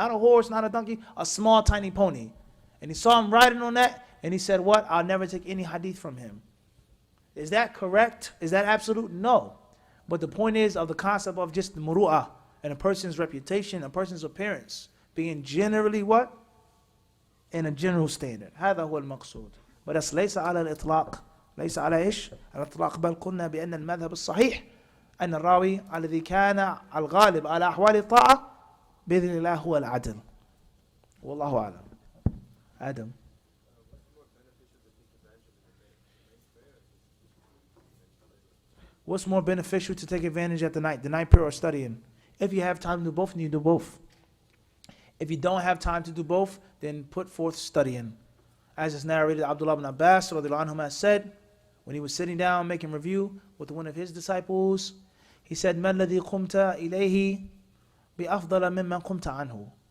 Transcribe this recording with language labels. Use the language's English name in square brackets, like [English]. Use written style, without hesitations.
[English] Not a horse, not a donkey, a small, tiny pony. And he saw him riding on that, and he said, what? I'll never take any hadith from him. Is that correct? Is that absolute? No. But the point is of the concept of just the muru'ah and a person's reputation, a person's appearance, being generally what? In a general standard. [Arabic] هذا هو المقصود. [English] But that's [Arabic] ليس على الإطلاق. ليس على إيش؟ على الإطلاق بل قلنا بأن المذهب الصحيح أن الراوي الذي كان الغالب على أحوال الطاعة بإذن الله هو العدل. والله أعلم. Adam. [English] What's more beneficial, the What's more beneficial to take advantage at the night prayer or studying? If you have time to do both, then you do both. If you don't have time to do both, then put forth studying. As is narrated, Abdullah ibn Abbas radiallahu anhu has said, when he was sitting down making review with one of his disciples, he said, [Arabic] مَا الَّذِي قُمْتَ إِلَيْهِ بِأَفْضَلَ مِمَّنْ قُمْتَ عَنْهُ.